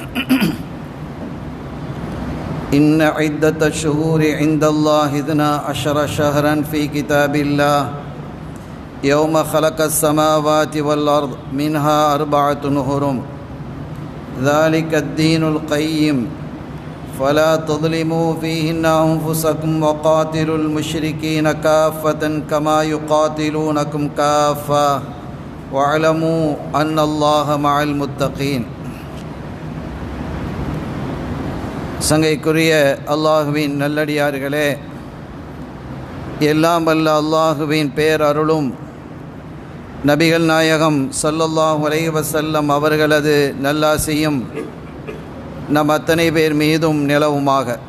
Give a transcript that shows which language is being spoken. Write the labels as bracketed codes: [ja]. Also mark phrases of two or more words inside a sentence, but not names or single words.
[ar] إن عدة الشهور عند الله 12 شهرا في كتاب الله يوم خلق السماوات والأرض منها 4 حرم، ذلك الدين القيم، فلا تظلموا فيهن أنفسكم وقاتلوا المشركين كافة كما يقاتلونكم كافة واعلموا أن الله مع المتقين. [ta] சங்கைக்குரிய அல்லாஹுவின் நல்லடியார்களே, எல்லாம் வல்ல அல்லாஹுவின் பேரருளும் நபிகள் நாயகம் [ar] صلى الله عليه وسلم [ta] அவர்களது நல்லாசியும் நம் அத்தனை பேர் மீதும் நிலவுமாக.